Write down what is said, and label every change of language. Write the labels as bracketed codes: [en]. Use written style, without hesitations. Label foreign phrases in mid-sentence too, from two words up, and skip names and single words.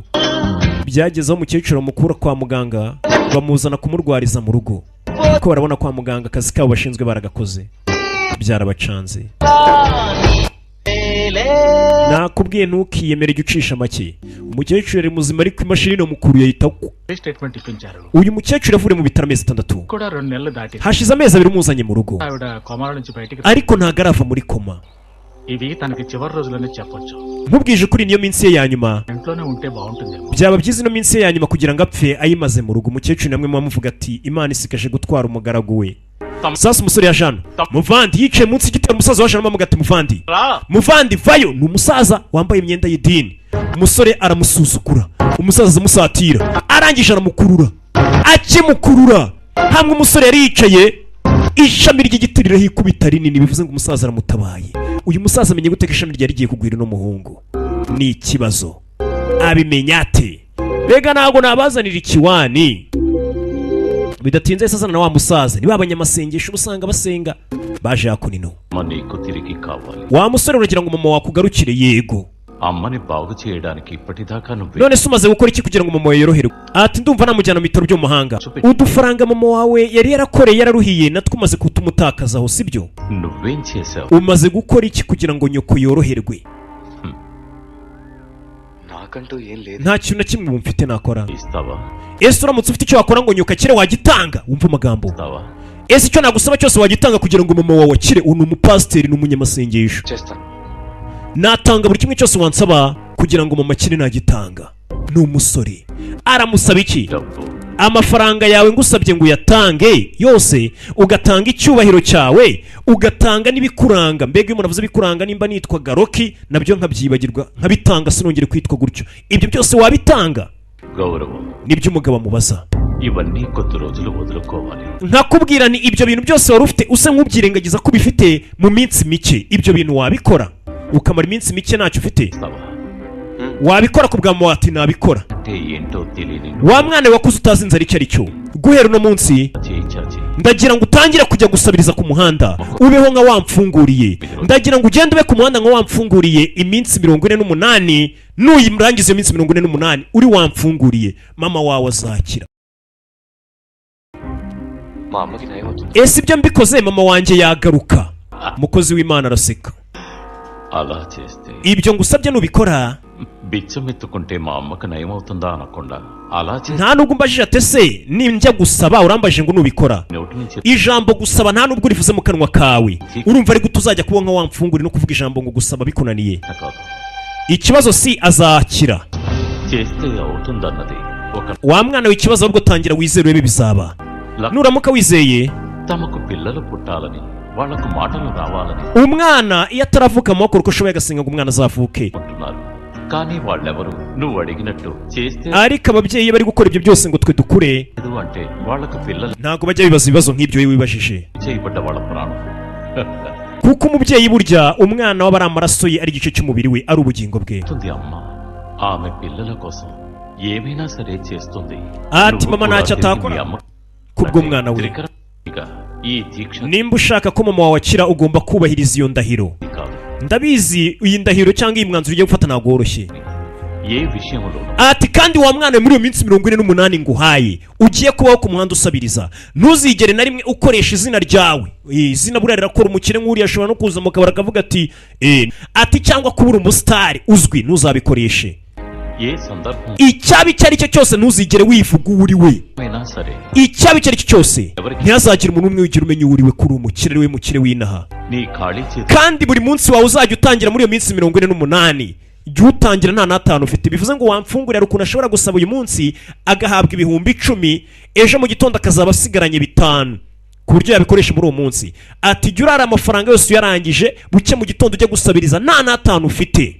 [rw] Byagezeho umukecuru amukura kwa muganga, bamuzana kumurwariza mu rugo, kuko barabona kwa muganga akazi kabo bashinzwe baragakoze. Byarabacanze. Nakubwiye ntukiyemere jya ucisha make. Umukecuru ari muzima ariko imashini no mukuru yahita [te] స్టేట్మెంట్ ఇప్పించారు. [rw] uyu mukecuru yavuye mu bitaro amezi 6. [te] కూడా 2 నెలలు దాటి [rw] hashize amezi 2 umuzanye mu rugo, [te] ఆవిడ కోమాల నుంచి బయటికి [rw] ariko ntago arava muri koma. [te] ఇది తనకి చివరి రోజులని చెప్పొచ్చు. [rw] Nkubwije kuri niyo minsi ye ya nyuma, [te] ఇంట్లోనే ఉంటే బాగుంటుందేమో. [rw] byaba byiza ino minsi ye ya nyuma kugira ngo apfe ayimaze mu rugo. Umukecuru namwe muvuga ati Imana isikaje gutwara umugaragu we. Sasa umusore ya Jana muvandi yicaye munsi y'igitero, umusaza wa Jana bamuga ati muvandi vayo. Ni umusaza wambaye imyenda y'idini. Umusore aramusuzugura, umusaza amusatira, arangije aramukurura. Akimukurura hamwe umusore yari yicaye, ishami ry'igituriro hikubita rinini, bivuze ngo umusaza aramutabaye. Uyu musaza amenye gute ko ishami ryari rigiye kugwira no muhungu? Ni ikibazo. Abimenya ate? Bega ntago nabazanira ikiwani. Bidatinze sasa na wa musaza niba abanyamasengesho usanga basenga baje hakunino. [te] మనీకు తిరిగి కావాలి. [rw] Wa musore uragira ngo mama wakugarukire? Yego. [te] అమ్మని బాగు చేయడానికి ఇప్పటిదాకా నువ్వు [rw] None se umaze gukora iki kugira ngo mama wawe yoroherwe? Ati ndumva namujyana mu bitaro byo mu mahanga. Udufaranga mama wawe yari yarakoreye yararuhiye, natwe umaze kutumutakazaho sibyo? [te] నువ్వేం చేసావు? [rw] Umaze gukora iki kugira ngo nyoko yoroherwe? [te] నాకంటూ ఏం లేదు. [rw] Nta kintu na kimwe mfite nakora. [te] ఇస్తావా? [rw] Ese uramutse ufite icyo wakora ngo nyoko akire wagitanga? Umva amagambo. [te] ఇస్తావా? [rw] Ese icyo nagusaba cyose wagitanga kugira ngo mama wawe akire? Unu umupasiteri n'umunyamasengesho. [te] చేస్తాను. [rw] Natanga buri kimwe cyose wansaba kugira ngo mama akire nagitanga. Ni umusore aramusaba iki? [te] డబ్బు. [rw] Amafaranga yawe ngusabye ngo uyatange yose, ugatanga icyubahiro cyawe, ugatanga n'ibikuranga. Mbega iyo umuntu avuze bikuranga, nimba nitwa Garoki nabyo nkabyibagirwa nkabitanga, sinongere kwitwa gutyo. Ibyo byose wabitanga? [te] గౌరవం. [rw] Nibyo umugabo amubaza. [te] ఇవన్నీ కొద్ది రోజులు వదులుకోవాలి. [rw] Nkakubwira ni ibyo bintu byose wari ufite usa nk'ubyirengagiza ko ubifite mu minsi mike. Ibyo bintu wabikora ukamara iminsi mike ntacyo ufite? [te] ఇస్తావా? [rw] Wabikora ku bwa mama ati nabikora? [te] అంటే ఏంటో తెలియని [rw] Wa mwana wakuze utazi inzara icyo ari cyo, guhera uno munsi [te] చేయి చాచి. [rw] ndagira ngo utangire kujya gusabiriza ku muhanda, ubeho nka wamfunguriye. Ndagira ngo ugende ube ku muhanda nka wamfunguriye iminsi 48, nuyimurangiza iyo minsi 48 uri wamfunguriye, mama wawe azakira. [te] మా అమ్మకి నయం అవుతుంది. [rw] Ese ibyo mbikoze mama wanjye yagaruka? Umukozi w'Imana araseka. [te] అలా చేస్తే [rw] Ibyo ngusabye nubikora, [te] బిచ్చమెత్తుకుంటే మా అమ్మకు నయం అవుతుందా అనకుండా అలా చేస్తే [rw] nta nubwo umbajije ate se ninjya gusaba urambajije ngo nubikora. [te] నోటి నుంచి [rw] Ijambo gusaba nta nubwo urivuze mu kanwa kawe, urumva ari gute uzajya kuba nka wamfunguri no kuvuga ijambo ngo gusaba bikunaniye? [te] కాదు. [rw] Ikibazo si azakira. [te] చేస్తే అవుతుందన్నది ఒక [rw] Wa mwana w'ikibazo ahubwo tangira wizere urebe bizaba. Nuramuka wizeye, [te] తమకు పిల్లలు పుట్టాలని వాళ్లకు మాటలు రావాలని [rw] umwana iyo ataravuka mu makuru ko ashoboye agasenga ngo umwana azavuke. [te] అనుకుంటున్నారు. కానీ వాళ్ళెవరు నువ్వు అడిగినట్టు చేస్తే [rw] Ariko ababyeyi bari gukora ibyo byose ngo twe dukure, [te] లేదు అంటే వాళ్లకు పిల్లలు [rw] ntago bajya bibaza ibibazo nk'ibyo wowe wibajije. [te] చేయబడ్డ వాళ్ళ ప్రాణం. [rw] Kuko umubyeyi burya umwana waba ari amaraso ye, ari igice cy'umubiri we, ari ubugingo bwe. [te] ఉంటుంది అమ్మ. ఆమె పిల్లల కోసం ఏమైనా సరే చేస్తుంది. [rw] Ati [te] నువ్వు [rw] mama [te] కూడా [rw] ntacyo [te] తిరిగి [rw] atakora [te] మీ అమ్మ [rw] kubwo mwana we. [te] త్రికరణిగా ఈ దీక్ష [rw] Nimba ushaka ko mama wawe akira ugomba kubahiriza iyo ndahiro. [te] కాదు. [rw] Ndabizi iyi ndahiro cyangwa iyi mwanzuro ugiye gufata ntabwo woroshye. [te] ఏ విషయంలో [rw] Ati kandi wa mwana muri iyo minsi 48 nguhaye ugiye kubaho ku muhanda usabiriza, ntuzigere na rimwe ukoresha izina ryawe. Izina buriya rirakora umukire nk'uriya ashobora no kuza mu kabari akavuga ati ati cyangwa kubura umusitari uzwi, ntuzabikoreshe. [te] ఏ సందర్భం [rw] Icyabi icyo ari cyo cyose ntuzigere wivuga uwo uri we. [te] అయినా సరే [rw] Icyabi icyo ari cyo cyose ntihazagire umuntu umwe wigira umenya uwo uri we, kuri umukire ari we mukire w'inaha. [te] నీ ఖాళీ చేతి [rw] Kandi buri munsi wawe uzajya utangira muri iyo minsi 48 jya utangira nta n'atanu ufite. Bivuze ngo wamfungurira ukuntu ashobora gusaba uyu munsi agahabwa ibihumbi 10, ejo mu gitondo akazaba asigaranye 5 ku buryo yabikoresha muri uwo munsi. Ati jya urara amafaranga yose uyarangije, buke mu gitondo ujya gusabiriza nta n'atanu ufite.